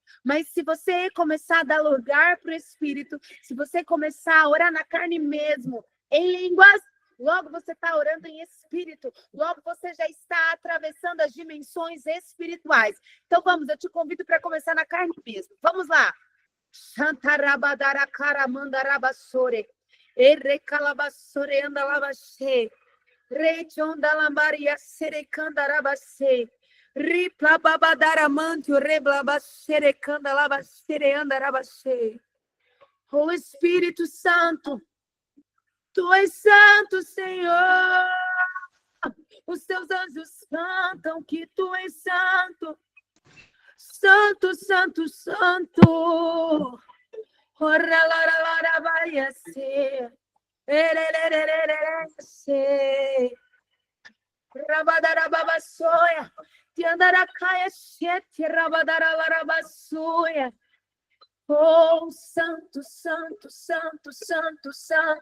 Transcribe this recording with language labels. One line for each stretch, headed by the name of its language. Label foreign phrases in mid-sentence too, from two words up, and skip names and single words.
Portuguese: Mas se você começar a dar lugar para o Espírito, se você começar a orar na carne mesmo, em línguas, logo você está orando em espírito, logo você já está atravessando as dimensões espirituais. Então vamos, eu te convido para começar na carne mesmo. Vamos lá. Shantarabadarakaramandarabasore. Erecalabasore andalabashe. Rechondalambaria serecandarabashe. Ripla babadaramantio reblabaxerecanda labaxereandarabashe. Oh Espírito Santo, Tu és santo, Senhor. Os teus anjos cantam que Tu és santo. Santo, santo, santo. Ora la la la la vai ser. Rabadarababasoia. Tiandaracaya sete rabadaralarabasoia. Oh, santo, santo, santo, santo, santo.